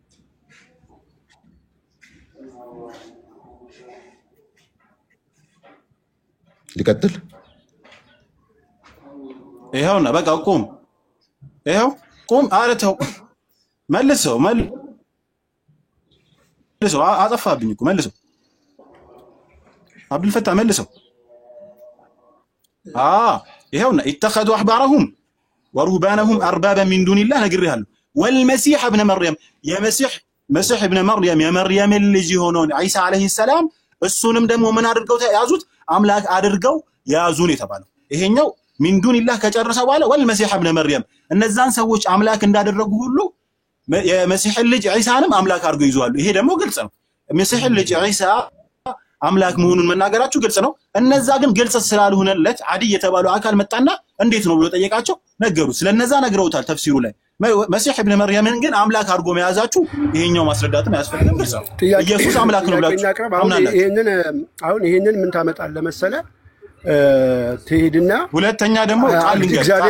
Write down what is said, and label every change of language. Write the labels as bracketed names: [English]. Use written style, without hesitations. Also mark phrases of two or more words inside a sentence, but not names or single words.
[Amharic] ሊቀጥል ይሄውና በቃ ቁም ይሄው ቁም አረተው መልሰው አጠፋብኝ እኮ መልሰው አብዱልፈታ መልሰው ይሄውና [Arabic] اتخذوا احبارهم ورهبانهم اربابا من دون [Amharic] الله ነግሬሃለሁ [Arabic] والمسيح ابن مريم يا مسيح ابن مريم يا مريم [Amharic] ልጅ ሆኖን ኢሳ [Arabic] عليه السلام [Amharic] እሱንም ደግሞ ምን አድርገው ያዙት አምላክ አድርገው ያዙን የተባለው ይሄኛው [Arabic] من دون الله [Amharic] ከጨረሰ በኋላ [Arabic] والمسيح ابن مريم [Amharic] እነዛን ሰዎች አምላክ እንዳደረጉ ሁሉ የመሲህ ልጅ ኢሳንም አምላክ አድርገው ይዟሉ ይሄ ደግሞ ግልጽ ነው መሲህ ልጅ ኢሳ አምላክ መሆኑን መናገራችሁ ግልጽ ነው እነዛ ግን ግልጽ ስላልሆነለት አዲ የተባለው አካል መጣና እንዴት ነው ብሎ ጠየቃቸው ነገሩ ስለነዛ ነግረውታል ተፍሲሩ ላይ መሲህ ኢብኑ መርየምን ግን አምላክ አድርጎ መያዛችሁ ይሄኛው ማስረዳትም ያስፈልጋል ግልጽ ነው ኢየሱስ አምላክ ነው ብላችሁ ይሄንን ምን ታመጣለህ መሰለ ትሄድና ሁለተኛ ደግሞ ቃል ልንገር